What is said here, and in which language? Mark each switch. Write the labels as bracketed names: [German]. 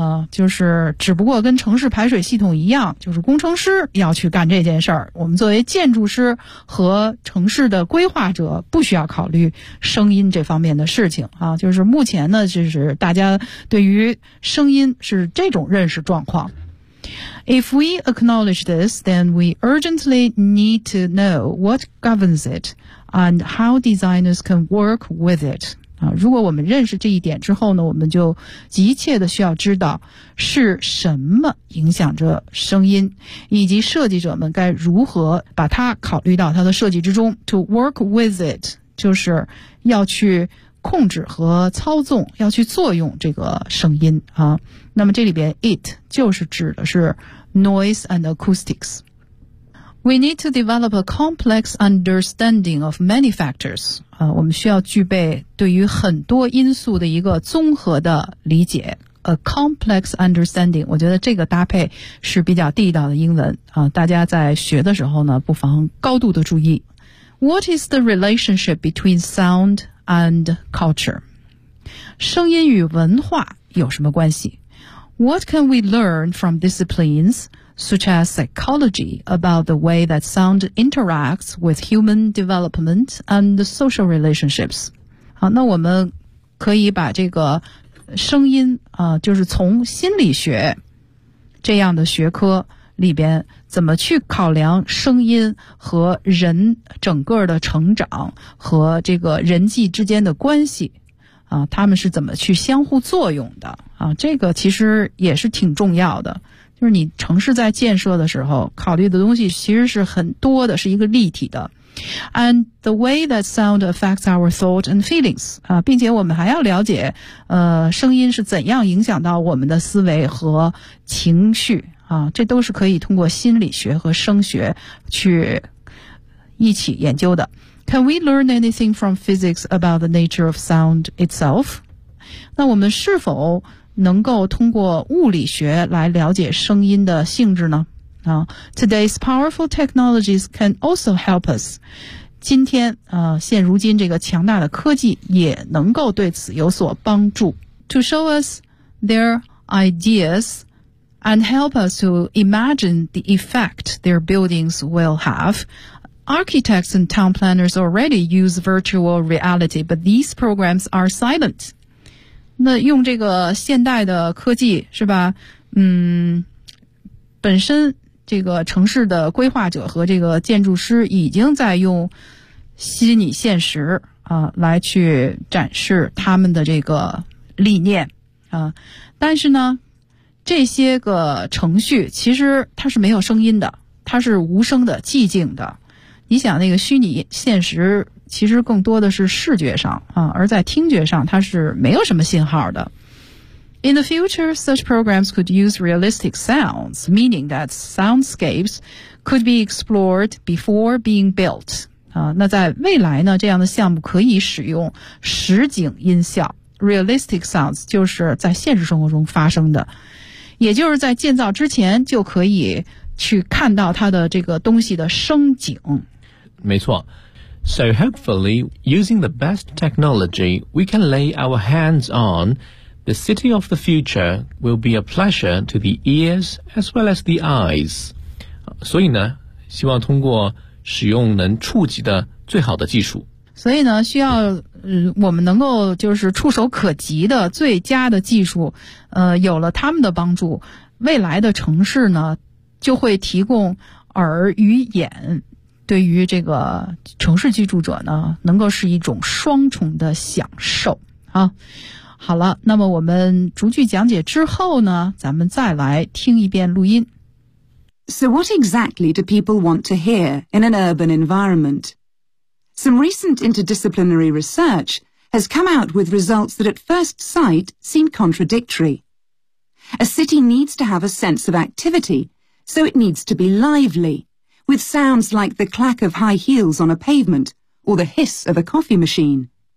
[Chinese] 就是只不过跟城市排水系统一样，就是工程师要去干这件事儿。我们作为建筑师和城市的规划者不需要考虑声音这方面的事情啊。就是目前呢，就是大家对于声音是这种认识状况。 [English] If we acknowledge this, then we urgently need to know what governs it and how designers can work with it. [Chinese] 啊，如果我们认识这一点之后呢，我们就急切的需要知道是什么影响着声音，以及设计者们该如何把它考虑到它的设计之中。 [English] To work with it [Chinese] 就是要去控制和操纵，要去作用这个声音啊。那么这里边 it 就是指的是 [English] noise and acoustics。 We need to develop a complex understanding of many factors [Chinese] 啊，我们需要具备对于很多因素的一个综合的理解。 [English] A complex understanding， [Chinese] 我觉得这个搭配是比较地道的英文啊，大家在学的时候呢不妨高度的注意。 [English] What is the relationship between soundand culture， [Chinese] 声音与文化有什么关系？ [English] What can we learn from disciplines such as psychology about the way that sound interacts with human development and social relationships？ [Chinese] 好，那我们可以把这个声音啊，就是从心理学这样的学科里边怎么去考量声音和人整个的成长和这个人际之间的关系啊，他们是怎么去相互作用的啊？这个其实也是挺重要的，就是你城市在建设的时候考虑的东西其实是很多的，是一个立体的。 [English] And the way that sound affects our thought and feelings [Chinese] 啊，并且我们还要了解声音是怎样影响到我们的思维和情绪啊，这都是可以通过心理学和声学去一起研究的。 [English] Can we learn anything from physics about the nature of sound itself? [Chinese] 那我们是否能够通过物理学来了解声音的性质呢？ [English] 啊， Today's powerful technologies can also help us. [Chinese] 今天现如今这个强大的科技也能够对此有所帮助。 [English] To show us their ideas,and help us to imagine the effect their buildings will have. Architects and town planners already use virtual reality, but these programs are silent. [Chinese] 那用这个现代的科技是吧？本身这个城市的规划者和这个建筑师已经在用虚拟现实来去展示他们的这个理念但是呢这些个程序其实它是没有声音的，它是无声的、寂静的。你想那个虚拟现实其实更多的是视觉上啊，而在听觉上它是没有什么信号的。 [English] In the future, such programs could use realistic sounds, meaning that soundscapes could be explored before being built. [Chinese] 啊，那在未来呢，这样的项目可以使用实景音效。 [English] Realistic sounds [Chinese] 就是在现实生活中发生的，也就是在建造之前就可以去看到它的这个东西的声景。没错。 [English] So hopefully, using the best technology we can lay our hands on, the city of the future will be a pleasure to the ears as well as the eyes. [Chinese] 所以呢，希望通过使用能触及的最好的技术。所以呢，需要我们能够就是触手可及的最佳的技术，有了他们的帮助，未来的城市呢就会提供耳与眼，对于这个城市居住者呢能够是一种双重的享受啊。好了，那么我们逐句讲解之后呢，咱们再来听一遍录音。 [English] So what exactly do people want to hear in an urban environmentSome recent interdisciplinary research has come out with results that at first sight seem contradictory. A city needs to have a sense of activity, so it needs to be lively, with sounds like the clack of high heels on a pavement or the hiss of a coffee machine.